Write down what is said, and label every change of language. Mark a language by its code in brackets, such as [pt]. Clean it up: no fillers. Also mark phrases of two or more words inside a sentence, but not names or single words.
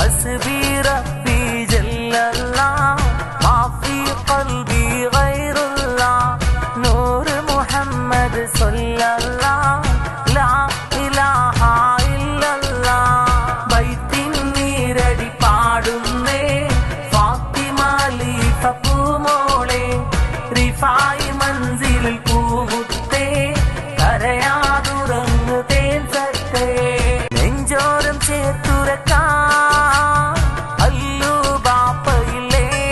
[ar] حسبي ربي جل الله ما في قلبي غير الله نور محمد صلى الله لا إله إلا [ml] الله ബൈത്തിൻ നീരടി പാടുന്നേ ഫാത്തിമ ലീഫ പൂമോളെ റിഫായി മൻസിലിൽ പൂമുത്തേ കരയാതുറങ്ങു തേൻ സത്തേ നെഞ്ചോരം ചേർത്തുറക്കാൻ അല്ലു ബാപ്പയില്ലേ